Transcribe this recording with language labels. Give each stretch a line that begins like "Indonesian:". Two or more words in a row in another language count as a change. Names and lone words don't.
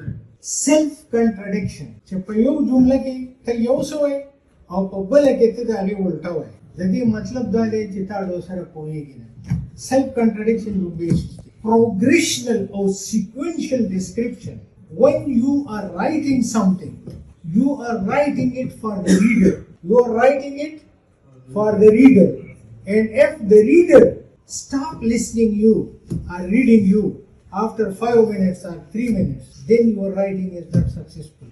English: self contradiction
Pashto: چې په یو جمله کې ته یو څه وایې او په بله کې ته د هغې الټه وایې د دې مطلب دا دی چې تا ډو سره پوهېږي نه.
English: self contradiction
Pashto: یو بیسس دی.
English: progressional or sequential description. When you are writing something, you are writing it for the reader. You are writing it for the reader. And if the reader stop listening you or reading you after 5 minutes or 3 minutes, then your writing is not successful.